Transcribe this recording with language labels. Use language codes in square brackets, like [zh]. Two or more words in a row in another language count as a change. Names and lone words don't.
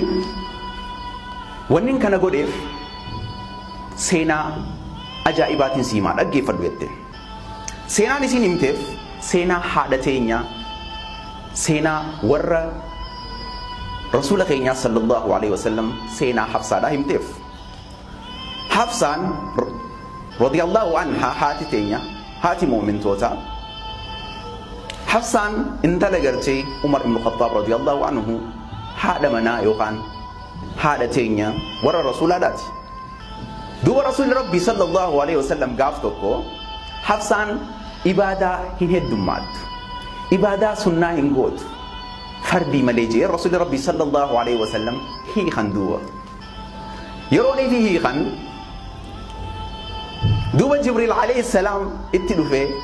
[om] wannin kana godheef seenaa ajaa'ibaatiin siimaa dhaggeeffadhu jette seenaan isin himteef seenaa haadha teenya seenaa warra rasuula keenya [ar] صلى الله عليه [om] wasallam seenaa Hafsaadha himteef Hafsaan [ar] رضي الله عنها [om] haati teenya haati mu'mintoota Hafsaan intala gartee Umar ibn Khattab [ar] رضي الله عنه [om] haadha manaa yookaan haadha teenya warra rasuulaadhaati duuba rasuulli rabbii [ar] صلى الله عليه وسلم [om] gaaf tokko Hafsaan ibaadaa hin heddummaattu ibaadaa sunnaa hin gootu fardii malee jee rasuulli rabbii [ar] صلى الله عليه وسلم [om] hiikan duuba yeroonii fi hiikan duuba Jibriil [ar] عليه السلام [om] itti dhufee